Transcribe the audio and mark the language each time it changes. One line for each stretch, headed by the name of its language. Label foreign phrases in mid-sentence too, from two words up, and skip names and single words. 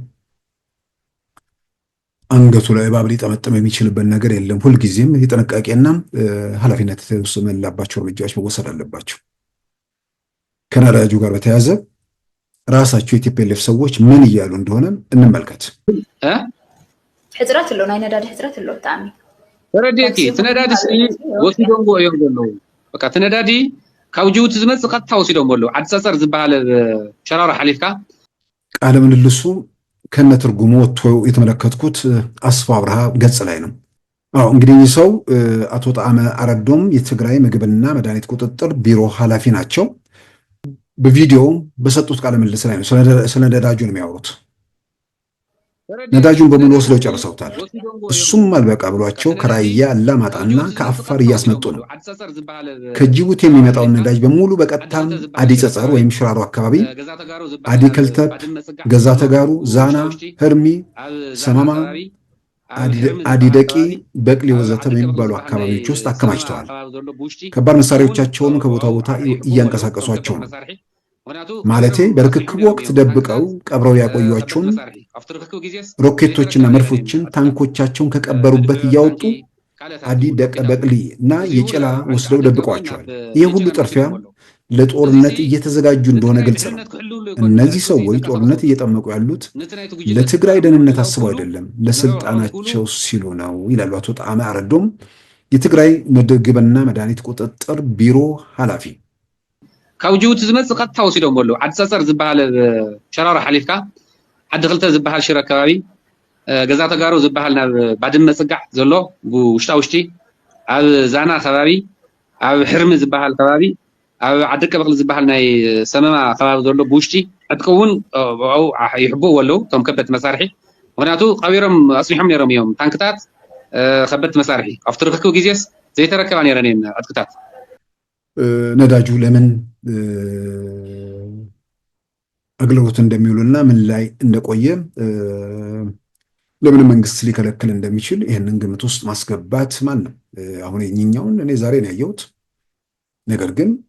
Amharic: አንገቱ ላይ እባብ ሊጠመጥም የሚችልበት ነገር የለም። ሁልጊዜም የጥንቃቄና ኃላፊነት የተወሰነላቸው እርምጃዎች መወሰድ አለባቸው። ከነዳጁ ጋር በተያያዘ ራሳቸው የቲፒኤልኤፍ ሰዎች ምን እያሉ እንደሆነ እንመልከት።
Tigrinya: ሕፅረት ኣሎ ናይ ነዳዲ ሕፅረት ኣሎ ብጣዕሚ ረዲቲ ትነዳዲ ወሲዶም እዮም ዘለው በቃ ትነዳዲ ካብ ጅቡቲ ዝመጽእ ቀጥታ ወሲዶም ኣሎ ዓዲ ፀፀር ዝበሃል ሸራሮ ሓሊፍካ
Amharic: ቃለ ምልልሱ ከነ ትርጉሙ ወጥቶ የተመለከትኩት አስፋው አብርሃ ገጽ ላይ ነው። እንግዲህ ሰው አቶ ጣዕመ አረዶም የትግራይ ምግብና መድኃኒት ቁጥጥር ቢሮ ኃላፊ ናቸው። በቪዲዮ በሰጡት ቃለ ምልልስ ላይ ነው ስለ ነዳጁ ነው የሚያወሩት። ነዳጁን በሙሉ ወስደው ጨርሰውታል። እሱም አልበቃ ብሏቸው ከራያ አላማጣና ከአፋር እያስመጡ ነው። ከጅቡቲ የሚመጣውን ነዳጅ በሙሉ በቀጥታ አዲ ጸጸር ወይም ሽራሮ አካባቢ፣ አዲ ከልተብ፣ ገዛ ተጋሩ፣ ዛና፣ ህርሚ፣ ሰማማ፣ አዲ ደቂ፣ በቅሊ ወዘተ የሚባሉ አካባቢዎች ውስጥ አከማችተዋል። ከባድ መሳሪያዎቻቸውን ከቦታ ቦታ እያንቀሳቀሷቸው ነው። ማለቴ በርክክብ ወቅት ደብቀው ቀብረው ያቆዩቸውን ሮኬቶችና መድፎችን ታንኮቻቸውን ከቀበሩበት እያወጡ አዲ ደቀ በቅሊ እና የጭላ ወስደው ደብቀዋቸዋል። ይህ ሁሉ ጥርፊያ ለጦርነት እየተዘጋጁ እንደሆነ ግልጽ ነው። እነዚህ ሰዎች ጦርነት እየጠመቁ ያሉት ለትግራይ ደህንነት አስበው አይደለም፣ ለስልጣናቸው ሲሉ ነው ይላሉ አቶ ጣዕመ አረዶም የትግራይ ምግብና መድኃኒት ቁጥጥር ቢሮ ኃላፊ።
Tigrinya: ካብ ጅቡቲ ዝመጽእ ቀጥታ ወሲዶም ኣሎ ዓዲ ፀፀር ዝበሃል ሸራሮ ሓሊፍካ ዓዲ ክልተ ዝበሃል ሽረ ከባቢ ገዛ ተጋሩ ዝበሃል ናብ ባድመ ጽጋዕ ዘሎ ውሽጣ ኣብ ዛና ከባቢ ኣብ ሕርሚ ዝበሃል ከባቢ ኣብ ዓዲ ቀበቕሊ ዝበሃል ናይ ሰመማ ከባቢ ዘሎ ብውሽጢ ዕጥቅውን ይሕብኡ ኣለዉ እቶም ከበድቲ መሳርሒ ምክንያቱ ቀቢሮም ኣፅኒሖም ነይሮም እዮም ታንክታት ከበድቲ መሳርሒ ኣብቲ ርክክብ ግዜስ ዘይተረከባ ነይረን እየን ዕጥቅታት።
Amharic: ነዳጁ ለምን አገልግሎት እንደሚውልና ምን ላይ እንደቆየ ለምን መንግስት ሊከለክል እንደሚችል ይህንን ግምት ውስጥ ማስገባት ማንም አሁን የኛውን እኔ ዛሬ ነው ያየሁት። ነገር ግን